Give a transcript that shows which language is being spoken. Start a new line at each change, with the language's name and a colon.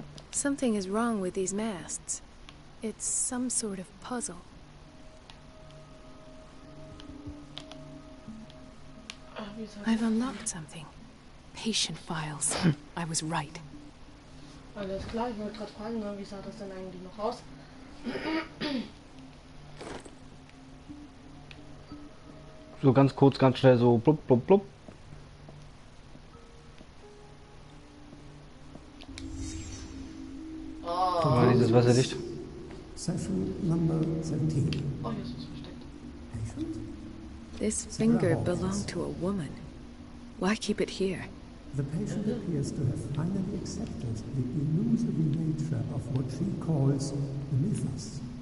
English: Something is wrong with these masts. It's some sort of puzzle. I've unlocked something. Patient files. I was right.
German: Alles klar, ich wollte gerade fragen, wie sah das denn eigentlich noch aus? So ganz kurz, ganz schnell, so blub, blub, blub. Oh. Dieses Wasserlicht.
English: Session number 17.
German: Oh, hier ist was versteckt.
English: Patient? This finger belonged to a woman. Why keep it here? The patient appears to have finally accepted the illusory nature of what she calls the mythos.